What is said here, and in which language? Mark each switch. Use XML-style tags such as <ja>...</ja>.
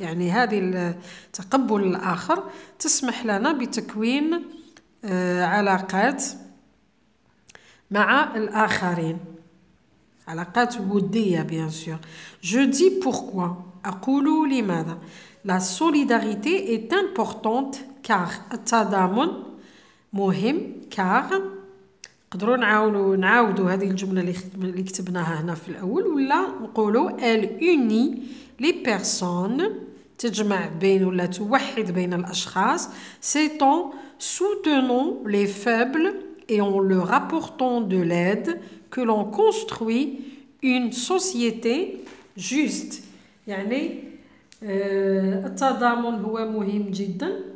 <ar>يعني هذه تقبل الآخر تسمح لنا بتكوين علاقات مع الآخرين. علاقات ودية bien sûr.</ar> <fr>Je dis pourquoi.</fr> <ar>أقول لماذا.</ar> <fr>La solidarité est importante car</fr> <ar>التضامن مهم car نقدروا نعاودوا هذه الجملة اللي كتبناها هنا في الأول ولا نقولوا</ar> <fr>elle unit les personnes</fr> <ar>تجمع بين ولا توحد بين الأشخاص</ar> <fr>c'est en soutenant les faibles et en leur apportant de l'aide que l'on construit une société juste</fr> <ar>يعني التضامن هو مهم جدا</ar>